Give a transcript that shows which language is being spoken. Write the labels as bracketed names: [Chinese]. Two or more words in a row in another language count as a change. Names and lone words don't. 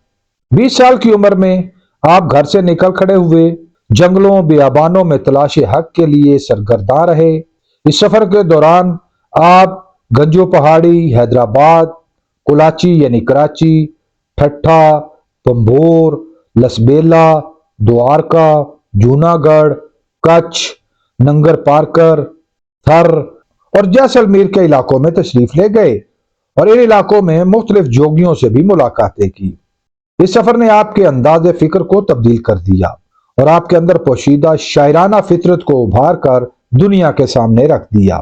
[Urdu] 20 سال کی عمر میں آپ گھر سے نکل کھڑے ہوئے، جنگلوں بیابانوں میں تلاش حق کے لیے سرگرداں رہے۔ اس سفر کے دوران آپ گنجو پہاڑی، حیدرآباد، کلاچی یعنی کراچی، ٹھٹھا، پمبور، لسبیلا، دوارکا، جوناگڑھ، کچھ، ننگر پارکر، تھر اور جیسلمیر کے علاقوں میں تشریف لے گئے اور ان علاقوں میں مختلف جوگیوں سے بھی ملاقاتیں کیں. اس سفر نے آپ کے انداز فکر کو تبدیل کر دیا اور آپ کے اندر پوشیدہ شاعرانہ فطرت کو ابھار کر دنیا کے سامنے رکھ دیا.